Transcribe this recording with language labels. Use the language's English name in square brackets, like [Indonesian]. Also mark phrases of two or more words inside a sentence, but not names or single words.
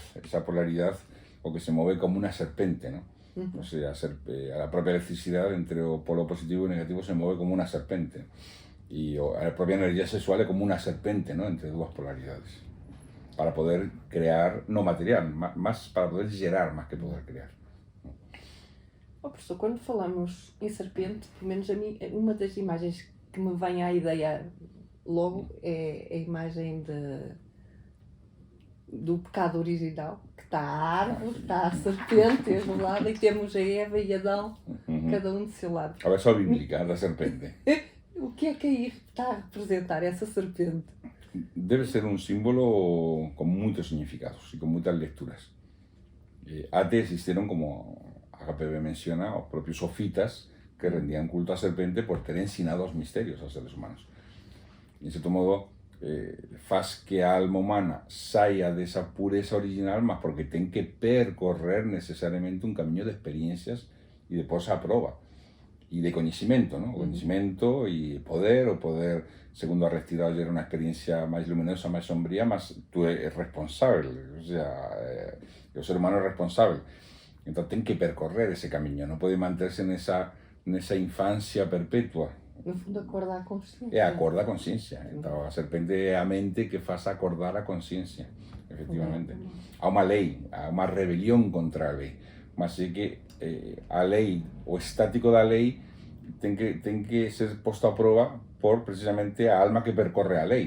[Spanish] Esa polaridad, o que se mueve como una serpente, ¿no? O sea, a la propia electricidad entre o polo positivo y negativo se mueve como una serpente. Y a la propia energía sexual es como una serpente, ¿no? Entre dos polaridades. Para poder crear, no material, más para poder gerar más que poder crear. [Portuguese] Oh, professor, quando falamos em serpente, pelo menos a mim, uma das imagens que me vem à ideia logo é a imagem do pecado original, que está a árvore, está a serpente de um lado e temos a Eva e Adão, cada um do seu lado. A versão bíblica da serpente. O que é que aí está a representar essa serpente? [Spanish] Debe ser un símbolo con muchos significados y con muchas lecturas. Antes existieron, como HPB menciona, los propios sofitas que rendían culto a serpente por tener [Portuguese] ensinados misterios aos seres humanos. [Spanish] En cierto modo, [Portuguese] faz que a alma humana saia desa pureza original, mas porque ten que percorrer [Spanish] necesariamente un camino de experiencias y de [Portuguese] posa a prova. [Spanish] Y de conocimiento, ¿no? Conocimiento y poder, [Portuguese] o poder, segundo a [Spanish] Aristide era una experiencia más luminosa, más sombría, más tú eres responsable, o sea, el ser humano es responsable. Entonces [Portuguese] ten que percorrer [Spanish] ese camino, no puede mantenerse en esa infancia perpetua. [Portuguese] No fundo, acordar a consciência. É acordar a consciência. Então, a serpente é a mente que faz acordar a consciência, efectivamente. Há uma lei, há uma rebelião contra a lei. Mas é que a lei, o estático da lei, tem que ser posto a prova por precisamente a alma que percorre a lei.